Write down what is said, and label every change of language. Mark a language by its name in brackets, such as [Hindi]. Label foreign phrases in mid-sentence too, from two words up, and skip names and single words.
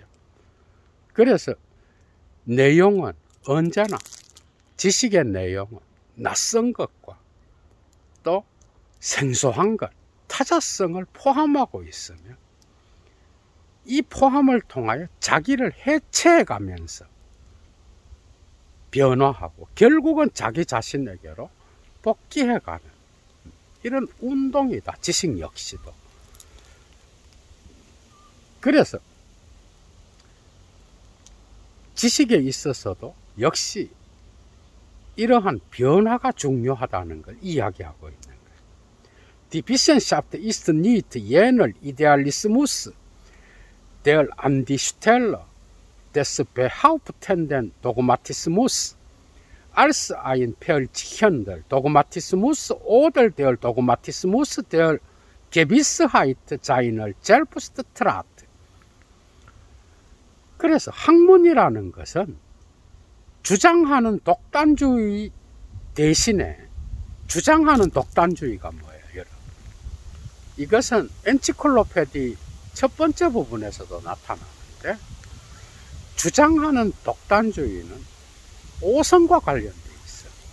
[Korean] 그래서 내용은 언제나, 지식의 내용은 낯선 것과 또 생소한 것, 타자성을 포함하고 있으며, 이 포함을 통하여 자기를 해체해 가면서 변화하고 결국은 자기 자신에게로 복귀해 가는 이런 운동이다. 지식 역시도. 그래서 지식에 있어서도 역시 이러한 변화가 중요하다는 걸 이야기하고 있는 거예요. [German] Die Wissenschaft ist nicht jener Idealismus, der an die Stelle des behauptenden Dogmatismus als ein verzichtender Dogmatismus oder der Dogmatismus der Gewissheit seiner selbst trat. [Korean] 그래서 학문이라는 것은 주장하는 독단주의 대신에, 주장하는 독단주의가 뭐예요, 여러분? 이것은 엔치클로페디 첫 번째 부분에서도 나타나는데, 주장하는 독단주의는 오성과 관련되어 있어요.